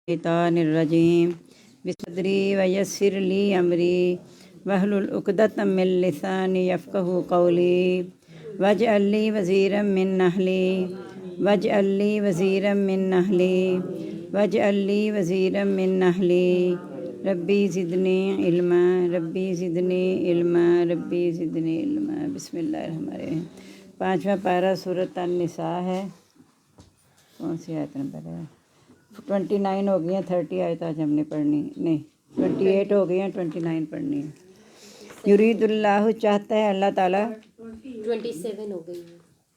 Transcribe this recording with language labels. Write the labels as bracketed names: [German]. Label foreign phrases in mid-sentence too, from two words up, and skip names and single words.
[Arabic] الشيطان الرجيم بصدري ويسر لي أمري واحلل عقدة من لساني يفقهوا قولي واجعل لي وزيرا من أهلي واجعل لي وزيرا من أهلي واجعل لي وزيرا من أهلي رب زدني علما رب زدني علما رب زدني علما. बिस्मिल्लाहिर्रहमानिर्रहीम। [Urdu] 5واں پارہ سورت النساء ہے۔ کون سی آیت نمبر ہے? 29 ہو گئی ہیں، 30 آیت آج ہم نے پڑھنی نہیں، 28 ہو گئی ہیں، 29 پڑھنی ہے. یریداللہ چاہتا ہے اللہ تعالیٰ 27 ہو گئی ہے,